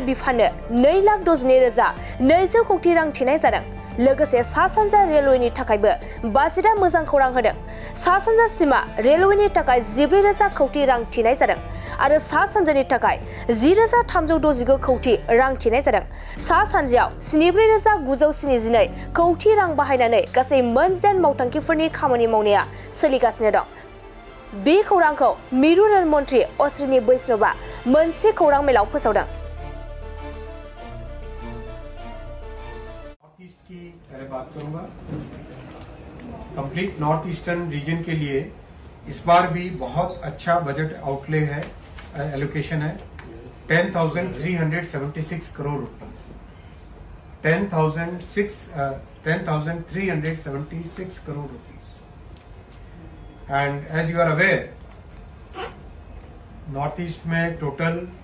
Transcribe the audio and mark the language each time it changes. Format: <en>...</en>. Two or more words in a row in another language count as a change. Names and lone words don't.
<brx>बिफाननो 2,12,200 कौटि रां थिनाय जादों लोगोसे सा सानजा रेलवेनि थाखायबो बाजेटआ मोजां खौरां होदों सा सानजा सीमा रेलवेनि थाखाय 14,000 कौटि रां थिनाय जादों आरो सा सानजानि थाखाय 10,369 कौटि रां थिनाय जादों सा सानजायाव 74,972 कौटि रां बाहायनानै गासै मोन 8 मावथांखिफोरनि खामानि मावनाया सोलिगासिनो दं बे खौरांखौ मिरु रेल मन्थ्रि अश्विनी वैष्णवआ मोनसे खौरां मेलाव फोसावदों</brx> <hi>की पहले बात करूंगा</hi> <en>complete North Eastern region</en> <hi>के लिए इस बार भी बहुत अच्छा</hi> <en>budget outlay</en> <hi>है एलोकेशन है 10,376 करोड़ रुपीस 10,376 करोड़</hi> <en>rupees and as you are aware North East</en> <hi>में टोटल</hi>